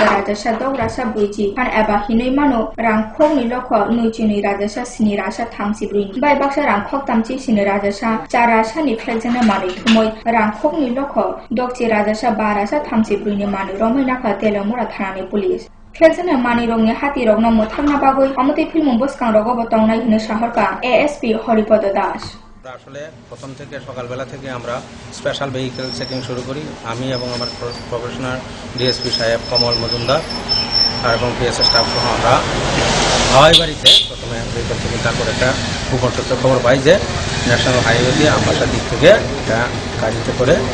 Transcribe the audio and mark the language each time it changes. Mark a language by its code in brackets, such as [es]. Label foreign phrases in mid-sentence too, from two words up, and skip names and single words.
[trp] rajasha dog rasa buiji han eba hinoi mano rangkhok ni lokho nuichini rajasha sini rasa thamsi bri bai baksa rangkhok tamchi sini rajasha charasa ni fekjane mani thumoi rangkhok ni lokho dokchi rajasha barasa thamsi bri ni mani romaina kha Telemura thani police Fekjane mani rongni hati rogno mothangna bagoi amate film boskang rogo botongnai hine shaharka ASP Horipodo Das [bn] আসলে প্রথম থেকে সকালবেলা থেকে আমরা [en] special vehicle checking [bn] শুরু করি আমি এবং আমার [en] professional DSP [bn] সাহেব কমল মজুমদার আর এবং পিএসএ স্টাফ সহ আমরা হাওয়াই বাড়িতে প্রথমে [en] vehicle checking [bn] তারপর একটা গোপন সূত্রে খবর পাই যে [en] national highway [bn] দিয়ে আমবাসার দিক থেকে একটা গাড়িতে করে